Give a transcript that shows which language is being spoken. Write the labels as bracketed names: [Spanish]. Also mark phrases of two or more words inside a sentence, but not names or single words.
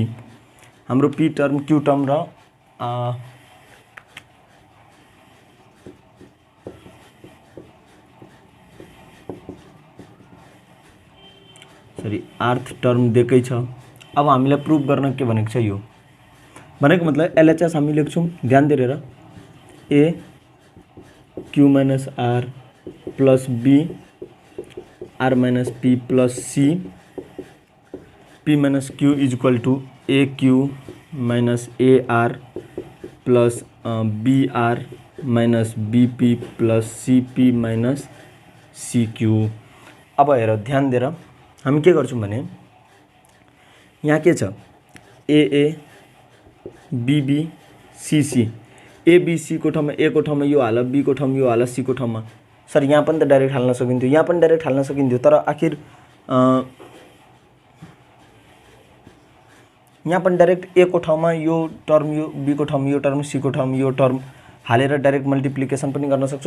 [Nepali] हाम्रो p टर्म, q टर्म र आर्थ टर्म दिएकै छ। अब हामीलाई प्रुफ गर्न के भनेको छ, यो भनेको मतलब एलएचएस हामी लेख्छौं, ध्यान दिएर a q - r + b r - p + c p - q = aq - ar + br - bp + cp - cq। अब हेर ध्यान दिएर हामी के गर्छौं भने, यहाँ के छ, AA BB CC, ABC को ठाउँमा A को ठाउँमा यो हाल, B को ठाउँमा यो हाल, C को ठाउँमा। सर यहाँ पनि त डाइरेक्ट हाल्न सकिन्थ्यो, यहाँ पनि डाइरेक्ट हाल्न सकिन्थ्यो, तर आखिर यहाँ पनि डाइरेक्ट A को ठाउँमा यो टर्म, यो B को ठाउँमा यो टर्म, C को ठाउँमा यो टर्म हालेर [English] direct multiplication [Nepali] पनि गर्न सक्छौ।